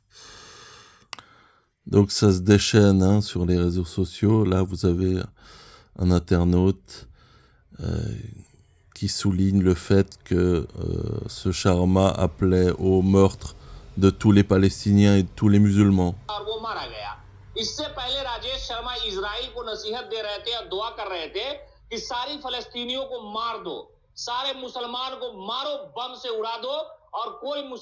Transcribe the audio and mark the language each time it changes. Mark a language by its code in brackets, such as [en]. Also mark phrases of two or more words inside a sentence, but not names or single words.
[fr] Donc ça se déchaîne sur les réseaux sociaux. Là vous avez un internaute qui souligne le fait que ce Sharma appelait au meurtre de tous les Palestiniens et de tous les musulmans. [hi] इससे पहले राजेश शर्मा इजराइल को नसीहत दे रहे थे और दुआ कर रहे थे कि सारी फलस्तीनियों को मार दो, सारे मुसलमान को मारो, बम से उड़ा दो और कोई